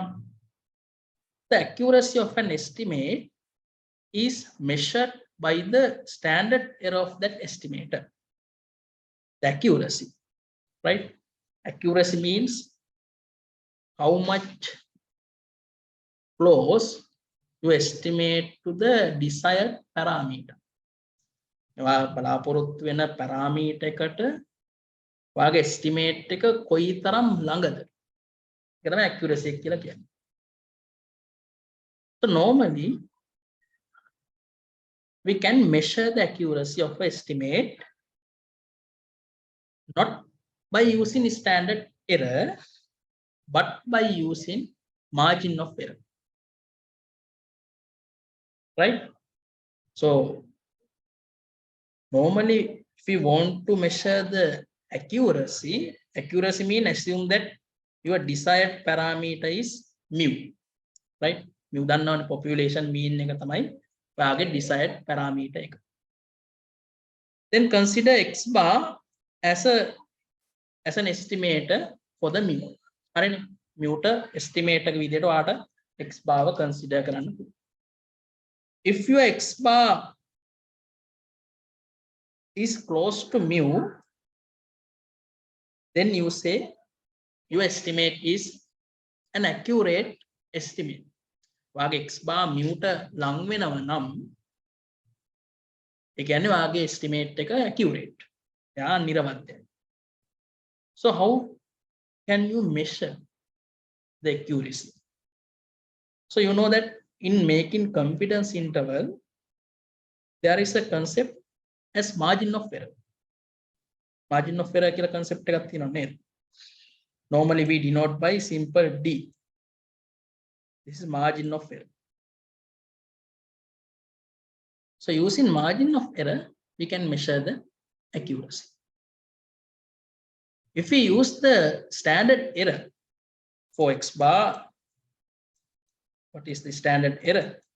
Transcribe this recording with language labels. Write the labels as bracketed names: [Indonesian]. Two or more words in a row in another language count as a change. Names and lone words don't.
[English] The accuracy of an estimate is measured by the standard error of that estimator. The accuracy, right? Accuracy means how much close you estimate to the desired parameter. [Sinhala] බලාපොරොත්තු වෙන parameter එකට ඔයාගේ estimate එක කොයිතරම් ළඟද? ඒක තමයි accuracy කියලා කියන්නේ. [English] So normally we can measure the accuracy of an estimate not by using standard error, but by using margin of error. Right? So normally if we want to measure the accuracy means assume that your desired parameter is mu. [Sinhala] Right? Mu දන්නවනේ [English] population mean [Sinhala] එක තමයි ඔයාගේ [English] desired parameter [Sinhala] එක. [English] Then consider x bar as an estimator for the mu. [Sinhala] හරිනේ? mu ට estimate එක විදිහට ඔයාට [English] x bar [Sinhala] ව consider කරන්න පුළුවන්. [English] If your x bar is close to mu, then you say your estimate is an accurate estimate. [Sinhala] වාගේ [English] x bar [Sinhala] μට ලං වෙනව නම් ඒ කියන්නේ වාගේ estimate එක accurate. එයා නිර්වද්‍යයි. [English] So how can you measure the accuracy? So you know that in making confidence interval, there is a concept as margin of error. Margin of error [Sinhala] කියලා concept එකක් තියෙනවා නේද? [English] Normally we denote by simple d. This is margin of error. So using margin of error, we can measure the accuracy. If we use the standard error for x bar, what is the standard error?